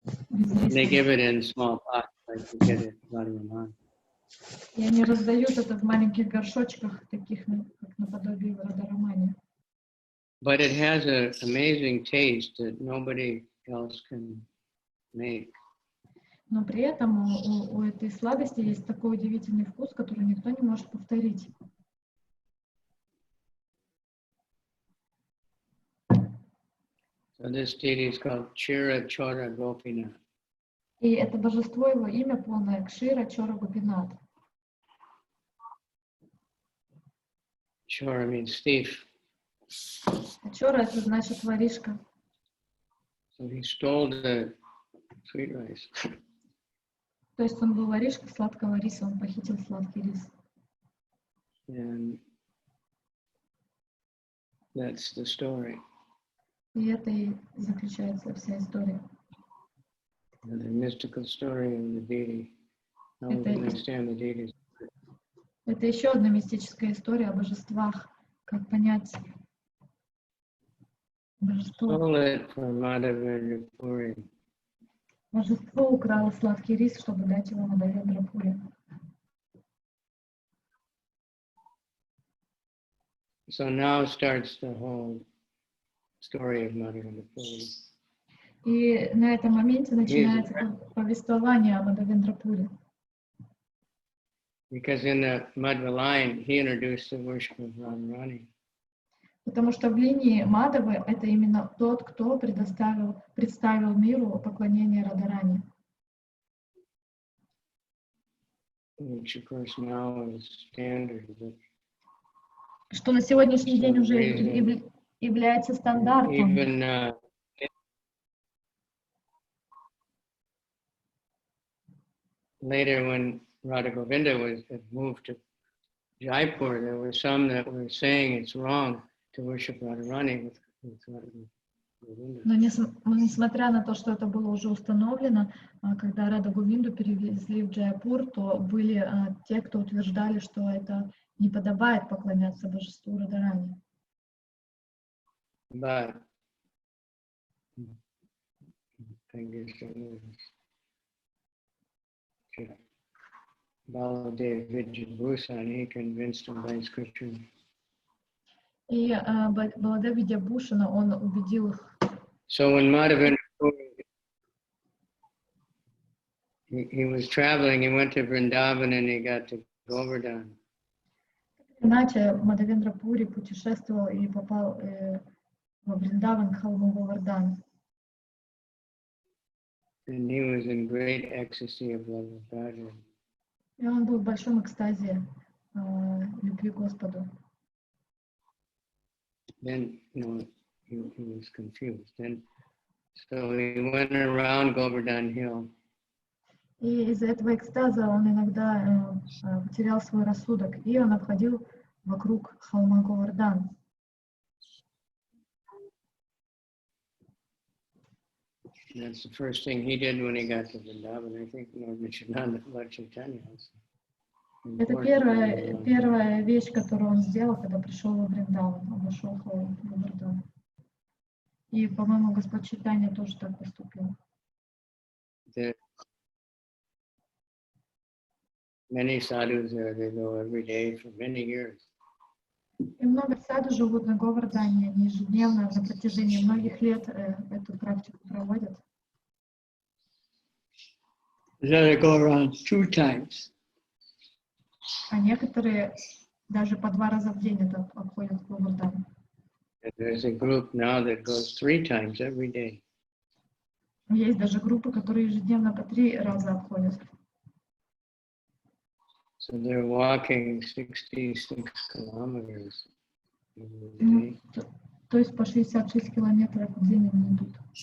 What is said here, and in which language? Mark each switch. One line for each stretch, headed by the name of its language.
English: They give it in small pots, like you get it at Radharani.
Russian: И они раздают это в маленьких горшочках, таких как наподобие в Радхарамане.
English: But it has an amazing taste that nobody else can make.
Russian: Но при этом у этой сладости есть такой удивительный вкус, который никто не может повторить.
English: So this deity is called Chira Chora Gopinath.
Russian: И это божество, его имя полное Кшира Чора Гопинат.
English: Chora means thief.
Russian: А Чора это значит воришка.
English: So he stole the sweet rice.
Russian: То есть он был воришка сладкого риса, он похитил сладкий рис.
English: And that's the story.
Russian: И это и заключается вся история.
English: The mystical story of the deity. How we understand the deity.
Russian: Это еще одна мистическая история о божествах. Как понять божество?
English: Stole it from Mādhavendra Puri.
Russian: Божество украло сладкий рис, чтобы дать его Мадхавендра Пури.
English: So now starts the whole story of Mādhavendra Puri.
Russian: И на этом моменте начинается повествование о Мадхавендра Пури.
English: Because in the Madhva line, he introduced the worship of Radharani.
Russian: Потому что в линии Мадхавы это именно тот, кто представил миру поклонение Радхарани.
English: Which of course now is standard.
Russian: Что на сегодняшний день уже является стандартом.
English: Even later when Radha Govinda had moved to Jaipur, there were some that were saying it's wrong to worship Radharani with Radha Govinda.
Russian: Но несмотря на то, что это было уже установлено, когда Рада Говинду перевезли в Джайпур, то были те, кто утверждали, что это не подобает поклоняться божеству Радхарани.
English: But I guess it was Baladev Vidyabhusan, he convinced him by scripture.
Russian: И Баладев Видьябхушана, он убедил их.
English: So when Mādhavendra Puri he was traveling, he went to Vrindavan and he got to Govardhan.
Russian: Иначе Мадхавендра Пури путешествовал и попал во Вриндаван, к холму Говардан.
English: And he was in great ecstasy of love of God.
Russian: И он был в большом экстазе любви к Господу.
English: Then, he was confused. Then, so he went around Govardhan Hill.
Russian: И из-за этого экстаза он иногда потерял свой рассудок, и он обходил вокруг холма Говардан.
English: That's the first thing he did when he got to Vrindavan. I think Lord Chaitanya also.
Russian: Это первая вещь, которую он сделал, когда пришел во Вриндаван. Он вошел в холм Говардан. И, по-моему, Господь Чайтанья тоже так поступил.
English: Many sadhus there, they go every day for many years.
Russian: И много саду живут на Говардане, они ежедневно на протяжении многих лет эту практику проводят.
English: They go around 2 times.
Russian: А некоторые даже по 2 раза в день это обходят Говардан.
English: There's a group now that goes 3 times every day.
Russian: Есть даже группы, которые ежедневно по 3 раза обходят.
English: So they're walking 66 kilometers every day.
Russian: То есть по 66 километров в день они идут.